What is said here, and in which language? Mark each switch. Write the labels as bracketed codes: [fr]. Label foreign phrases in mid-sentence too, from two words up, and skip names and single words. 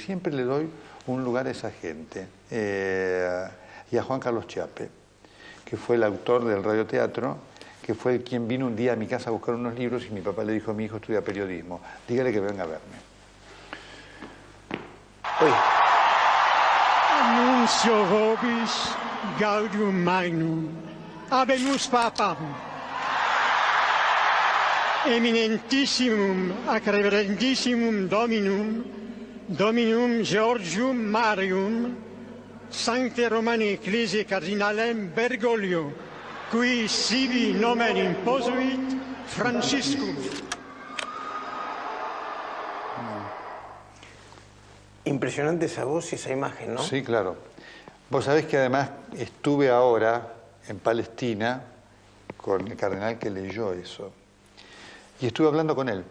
[es] Siempre le doy un lugar a esa gente. Y a Juan Carlos Chiappe, que fue el autor del radioteatro, que fue quien vino un día a mi casa a buscar unos libros y mi papá le dijo: mi hijo estudia periodismo, dígale que venga a verme. Uy. [la] Annuncio vobis gaudium magnum, habemus papam, eminentissimum ac reverendissimum Dominum Georgium Marium, Sancte Romani Ecclesiae Cardinalem Bergoglio, qui sibi nomen imposuit Franciscum. [es] Impresionante esa voz y esa imagen, ¿no? Sí, claro. Vos sabés que además estuve ahora en Palestina con el cardenal que leyó eso. Y estuve hablando con él.